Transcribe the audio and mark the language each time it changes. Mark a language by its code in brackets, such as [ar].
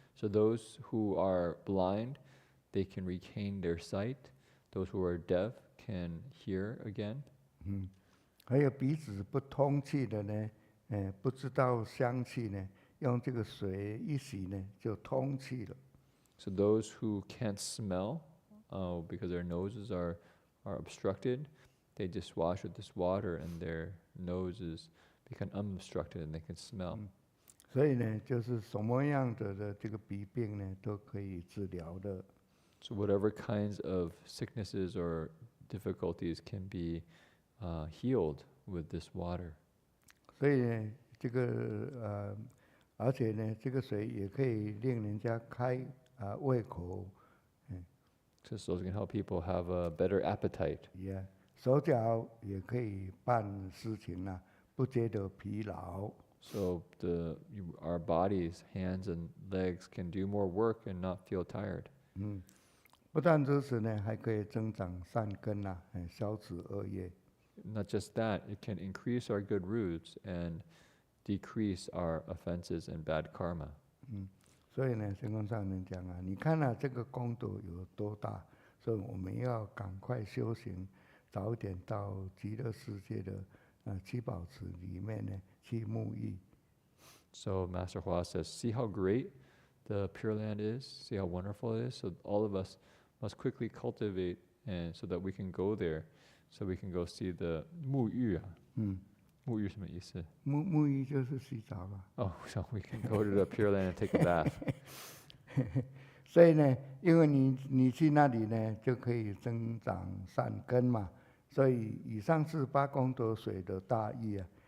[en] So those who are blind, they can regain their sight. Those who are deaf can hear again. [zh] 还有鼻子不通气的呢，不知道香气呢，用这个水一洗呢，就通气了。 [en] So those who can't smell, because their noses are obstructed, they just wash with this water and their noses become unobstructed and they can smell. [zh] 所以呢，就是什么样的这个疾病呢，都可以治疗的。 [en] So whatever kinds of sicknesses or difficulties can be healed with this water. [zh] 所以呢，这个而且呢，这个水也可以令人家开胃口。 [en] So it can help people have a better appetite. Yeah， [zh] 手脚也可以办事情啊，不觉得疲劳。 [en] So our bodies, hands and legs can do more work and not feel tired. [zh] 不但如此呢，还可以增长善根啊，消除恶业。 [en] Not just that, it can increase our good roots and decrease our offenses and bad karma. [zh] 所以呢，圣光上人讲啊，你看啊，这个功德有多大，所以我们要赶快修行，早一点到极乐世界的七宝池里面呢去沐浴。 [en] So Master Hua says, see how great the Pure Land is, see how wonderful it is. So all of us must quickly cultivate, and so that we can go there, so we can go see the [zh] 沐浴啊。沐浴什么意思？沐浴就是洗澡了。 [en] Oh, so we can go to the Pure Land and take a bath. [zh] 所以呢，因为你去那里呢，就可以增长善根嘛。所以以上是8功德水的大意啊。